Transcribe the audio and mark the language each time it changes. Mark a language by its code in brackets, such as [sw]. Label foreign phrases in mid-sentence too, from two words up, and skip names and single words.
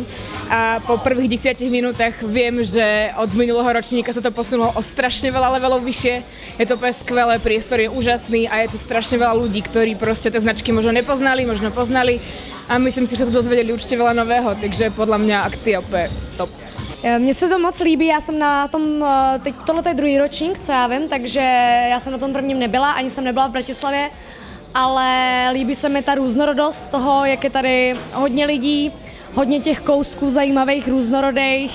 [sk] A po prvých 10 minútach viem, že od minulého ročníka sa to posunulo o strašne veľa levelov vyššie. Je to úplne skvelé, priestor je úžasný a je tu strašne veľa ľudí, ktorí proste tie značky možno nepoznali, možno poznali. A myslím si, že tu dozvedeli určite veľa nového, takže podľa mňa akcia úplně top. [cs] Mně se to moc líbí, já jsem na tom, teď tohle je druhý ročník, co já vím, takže já jsem na tom prvním nebyla, ani jsem nebyla v Bratislavě, ale líbí se mi ta různorodost toho, jak je tady hodně lidí, hodně těch kousků zajímavých, různorodých.